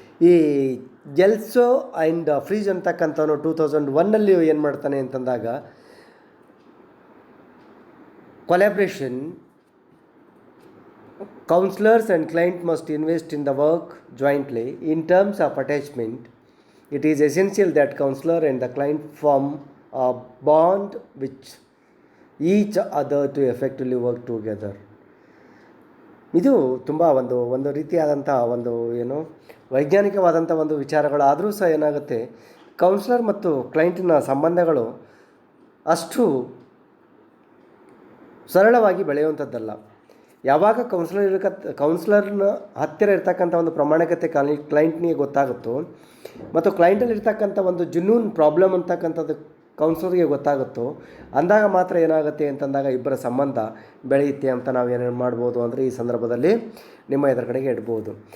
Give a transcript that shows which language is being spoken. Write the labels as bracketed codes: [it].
[kn] ಈ ಜೆಲ್ಸೋ and freeze ಅಂತಕ್ಕಂಥವನು 2001 ಏನು ಮಾಡ್ತಾನೆ ಅಂತಂದಾಗ collaboration, [en] counselors and client must invest in the work jointly. In terms of attachment, it is essential that counselor and the client form a bond with each other to effectively work together. [kn] ಇದು ತುಂಬ ಒಂದು ರೀತಿಯಾದಂಥ ಒಂದು ಏನು ವೈಜ್ಞಾನಿಕವಾದಂಥ ಒಂದು ವಿಚಾರಗಳಾದರೂ ಸಹ ಏನಾಗುತ್ತೆ, counsellor ಮತ್ತು ಕ್ಲೈಂಟಿನ ಸಂಬಂಧಗಳು ಅಷ್ಟು ಸರಳವಾಗಿ ಬೆಳೆಯುವಂಥದ್ದಲ್ಲ. ಯಾವಾಗ ಕೌನ್ಸ್ಲರ್ನ ಹತ್ತಿರ ಇರ್ತಕ್ಕಂಥ ಒಂದು ಪ್ರಾಮಾಣಿಕತೆ ಕ್ಲೈಂಟ್ನಿಗೆ ಗೊತ್ತಾಗುತ್ತೋ ಮತ್ತು ಕ್ಲೈಂಟಲ್ಲಿ ಇರ್ತಕ್ಕಂಥ ಒಂದು ಜೆನ್ಯೂನ್ ಪ್ರಾಬ್ಲಮ್ ಅಂತಕ್ಕಂಥದ್ದು ಕೌನ್ಸ್ಲರ್ಗೆ ಗೊತ್ತಾಗುತ್ತೋ, ಅಂದಾಗ ಮಾತ್ರ ಏನಾಗುತ್ತೆ ಅಂತಂದಾಗ ಇಬ್ಬರ ಸಂಬಂಧ ಬೆಳೆಯುತ್ತೆ ಅಂತ ನಾವು ಏನೇನು ಮಾಡ್ಬೋದು ಅಂದರೆ ಈ ಸಂದರ್ಭದಲ್ಲಿ ನಿಮ್ಮ ಎದುರುಗಡೆಗೆ ಇಡ್ಬೋದು.